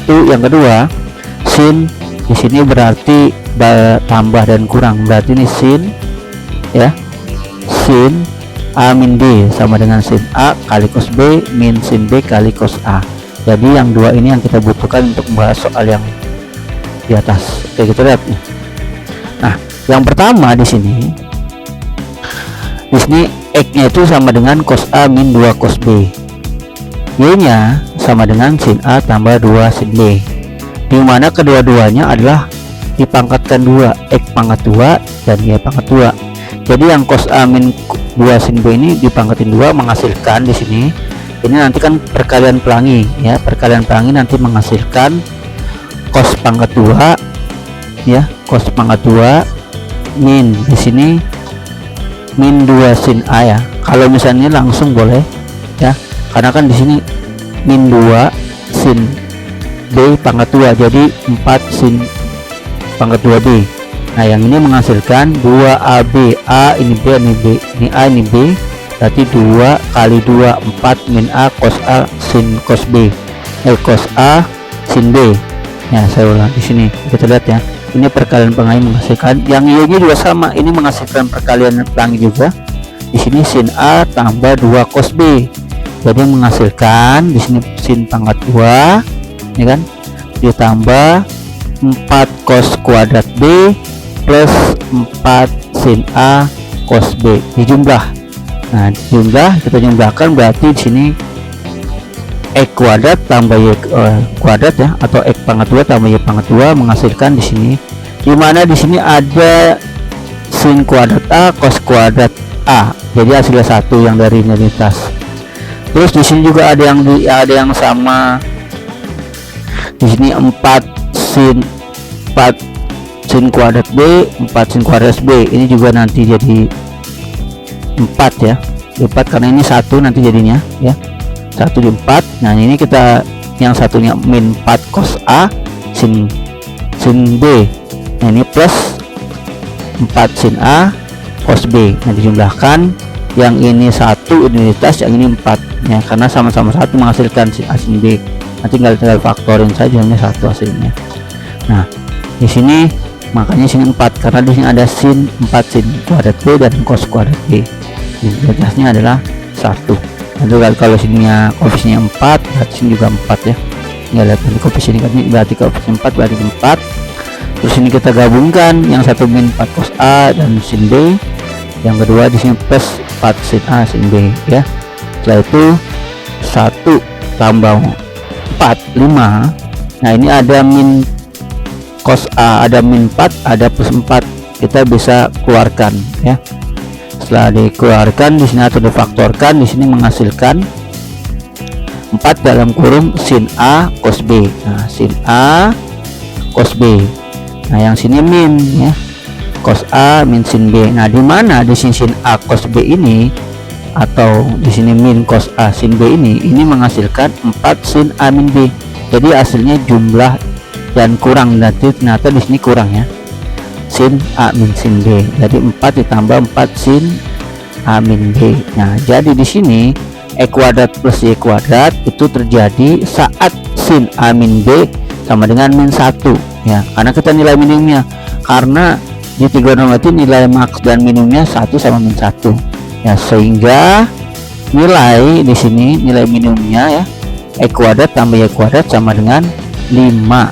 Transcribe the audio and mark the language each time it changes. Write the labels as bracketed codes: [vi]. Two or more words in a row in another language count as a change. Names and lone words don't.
[id] Yang kedua sin di sini berarti tambah dan kurang, berarti ini sin ya, sin A min B sama dengan sin A kali cos B min sin B kali cos A. Jadi yang dua ini yang kita butuhkan untuk membahas soal yang di atas. Oke, kita lihat nih. Nah yang pertama di sini X-nya itu sama dengan cos A min 2 cos B, Y-nya sama dengan sin A tambah 2 sin B, dimana kedua-duanya adalah dipangkatkan 2, X pangkat 2 dan Y pangkat 2. Jadi yang cos A min 2 sin B ini dipangkatin 2 menghasilkan di sini, ini nanti kan perkalian pelangi ya, perkalian pelangi nanti menghasilkan cos pangkat 2 ya, cos pangkat 2 min di sini min 2 sin A ya. Kalau misalnya langsung boleh ya, karena kan di sini min 2 sin B pangkat 2, jadi 4 sin pangkat 2B. Nah yang ini menghasilkan 2AB, A ini B, ini B, ini A, ini B, berarti 2 kali 2 4 min A cos A sin cos B, cos A sin B. Ya, saya ulang di sini, kita lihat ya, ini perkalian pelangi menghasilkan, yang Y nya juga sama, ini menghasilkan perkalian pelangi juga. Di sini sin A tambah 2 cos B, jadi menghasilkan di sini sin pangkat 2 ya kan, ditambah 4 cos kuadrat B plus 4 sin A cos B dijumlah. Nah, dijumlah, kita jumlahkan, berarti di sini X kuadrat tambah Y kuadrat ya, atau X pangkat 2 tambah Y pangkat 2 menghasilkan di sini, dimana di sini ada sin kuadrat A cos kuadrat A, jadi hasilnya 1 yang dari identitas. Terus di sini juga ada yang sama, di sini 4 sin kuadrat B, 4 sin kuadrat B, ini juga nanti jadi 4 ya, 4 karena ini 1 nanti jadinya ya, 1 di 4. Nah, ini kita yang satunya min 4 cos A sin B, nah ini plus 4 sin A cos B. Nah, dijumlahkan, yang ini 1 identitas, yang ini 4 ya, karena sama-sama 1 menghasilkan sin A sin B. Nanti tinggal faktorin saja, hanya 1 hasilnya. Nah, di sini makanya sin 4 karena di sini ada sin 4 sin kuadrat B dan cos kuadrat B. Identitasnya adalah 1. Lalu kalau sininya koefisiennya 4, berarti sini juga 4 ya. Nggak lihat nanti koefisien ini, berarti koefisien 4 berarti 4. Terus ini kita gabungkan, yang satu min 4 cos A dan sin B, yang kedua di sini plus 4 sin A sin B ya. Setelah itu 1 tambah 4 5. Nah, ini ada min cos A, ada min 4, ada plus 4, kita bisa keluarkan ya. Setelah dikeluarkan, di sini atau difaktorkan, di sini menghasilkan 4 dalam kurung sin A cos B. Nah, sin A cos B. Nah, yang sini min ya, cos A min sin B. Nah, di mana di sini sin A cos B ini, atau di sini min cos A sin B ini menghasilkan 4 sin A min B. Jadi hasilnya jumlah dan kurang, nanti ternyata di sini kurang ya, sin A min sin B. Jadi 4 ditambah 4 sin A min B. Nah, jadi di sini E kuadrat plus Y kuadrat itu terjadi saat sin A min B sama dengan min 1 ya, karena kita nilai minimumnya, karena di trigonometri nilai maks dan minimumnya 1 sama min 1 ya, sehingga nilai di sini nilai minimumnya ya, E kuadrat tambah Y kuadrat sama dengan 5.